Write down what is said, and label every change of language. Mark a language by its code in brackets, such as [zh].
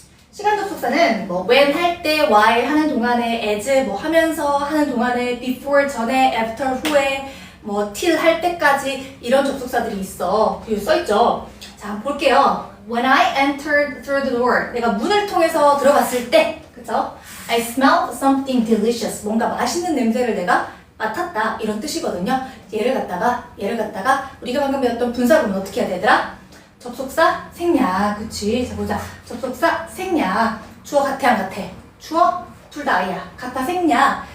[ko] 시간 접속사는 뭐 when 할 때, while 하는 동안에, as 뭐 하면서 하는 동안에, before 전에, after 후에, 뭐 till 할 때까지 이런 접속사들이 있어. 여기 써있죠. 자, 한번 볼게요. [en] When I entered through the door, [ko] 내가 문을 통해서 들어갔을 때, 그쵸? [en] I smelled something delicious. [ko] 뭔가 맛있는 냄새를 내가 맡았다. 이런 뜻이거든요. 얘를 갖다가 우리가 방금 배웠던 분사구문 어떻게 해야 되더라? 접속사 생략. 그치? 자, 보자. 접속사 생략. 주어 같아 안 같아? 주어 둘 다 아이야. 같아 생략.